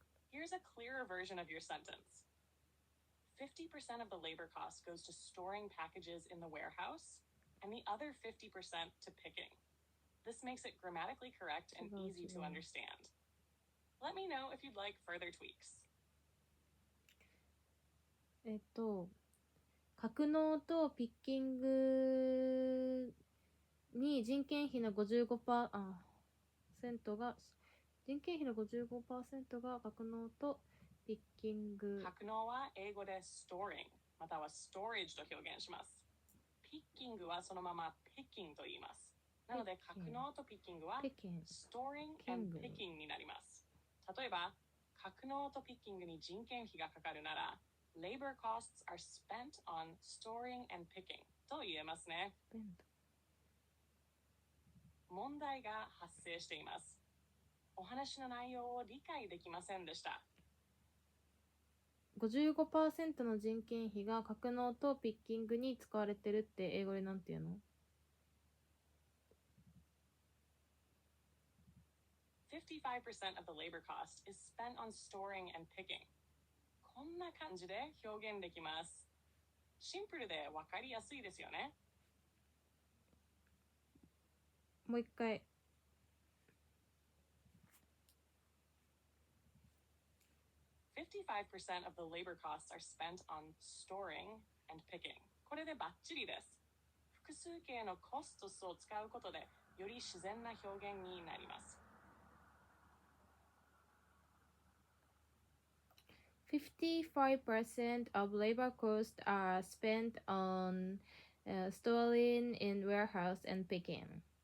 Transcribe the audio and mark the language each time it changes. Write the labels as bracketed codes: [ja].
[en] Here's a clearer version of your sentence. 50% of the labor cost goes to storing packages in the warehouse, and the other 50% to picking. This makes it grammatically correct and easy to understand. Let me know if you'd like further tweaks. [ja] 格納とピッキングに人件費の55%が格納とピッキング。格納は英語で storing または storage と表現します。ピッキングはそのまま picking と言います。なので格納とピッキングは [en] storing and picking [ja] になります。例えば、格納とピッキングに人件費がかかるなら、 [en] labor costs are spent on storing and picking [ja] と言えますね。問題が発生しています。お話の内容を理解できませんでした。 55% の人件費が格納とピッキングに使われてるって英語でなんて言うの [en] ？55% of the labor cost is spent on storing and picking. [ja] こんな感じで表現できます。シンプルでわかりやすいですよね。もう一回。 [en] 55% of the labor costs are spent on storing and picking. [ja] これでバッチリです。複数形のコストスを使うことでより自然な表現になります。 [en] 55% of labor costs are spent on storing in warehouse and picking.